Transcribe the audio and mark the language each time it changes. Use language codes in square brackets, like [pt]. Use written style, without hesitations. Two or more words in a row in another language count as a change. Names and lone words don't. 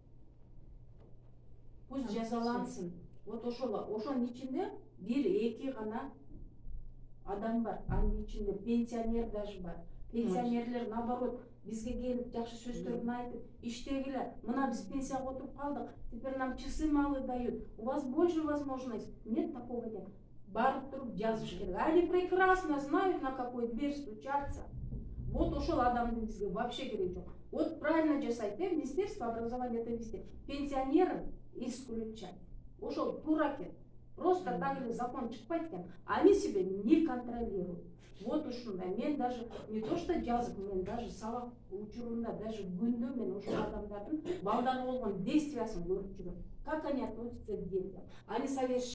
[ky] Пусть жазалансын. Вот ошонун ичинде 1-2 гана адам бар. Анын ичинде пенсионер даже бар. Пенсионерлер наоборот бизге келип жакшы сөздөрүн айтып, иштегиле. Мына биз пенсияга отуруп калдык. [ru] Теперь нам часы малы дают. У вас больше возможностей. Нет такого нет. [ky] Барып туруп жазыш керек. [ru] Они прекрасно знают, на какой дверь стучаться. [ky] Вот ошол адамды бизге вообще керек жок. [ru] Вот правильно жасайт, Министерство образования это везде. Пенсионеры исключать. [ky] Ошол туура экен. Просто так эле закон чыкпайт экен. [ru] Они себя не контролируют. [ky] Вот ушундай. Мен [ru] даже не то что [ky] жазып, мен даже сабак учурунда, даже күндө мен ошол адамдардын балдарга болгон действиясын көрүп жүрөм. [ru] Как они относятся к детям. Они совершенно